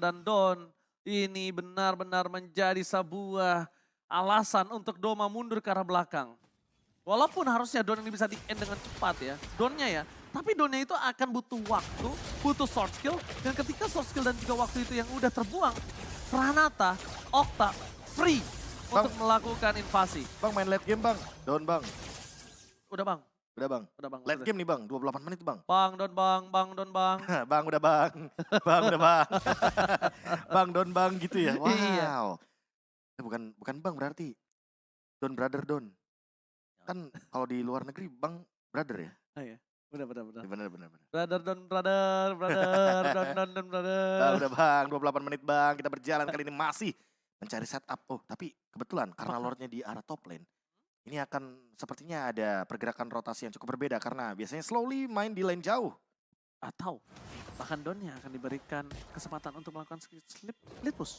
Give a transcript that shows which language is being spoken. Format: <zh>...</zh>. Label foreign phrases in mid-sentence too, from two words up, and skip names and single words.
<id>Dan Don ini benar-benar menjadi sebuah alasan untuk Doma mundur ke arah belakang. Walaupun harusnya Don ini bisa di-end dengan cepat ya, Donnya ya. Tapi Donnya itu akan butuh waktu, butuh</id> <en>sword skill.</en> <id>Dan ketika</id> <en>sword skill</en> <id>dan juga waktu itu yang udah terbuang, Pranata, Okta, free untuk melakukan invasi. Bang main</id> <en>late game</en> <id>bang, Don bang. Udah bang. Udah bang. Udah bang.</id> <en>Late game</en> <id>nih bang, 28 menit bang. Bang, Don bang, bang, Don bang. Bang udah bang, bang udah bang. Bang Don bang gitu ya, wow. Iya. Bukan bang berarti, Don brother Don. Kan kalau di luar negeri bang brother ya. Oh iya. Benar. Bener. Brother, Don, brother, Don, brother. Bang udah bang, 28 menit bang, kita berjalan kali ini masih mencari setup. Oh tapi kebetulan karena Lordnya di arah</id> <en>top lane,</en> <id>ini akan sepertinya ada pergerakan rotasi yang cukup berbeda karena biasanya Slowly main di lane jauh. Atau bahkan Donnya akan diberikan kesempatan untuk melakukan</id> <en>split push.</en>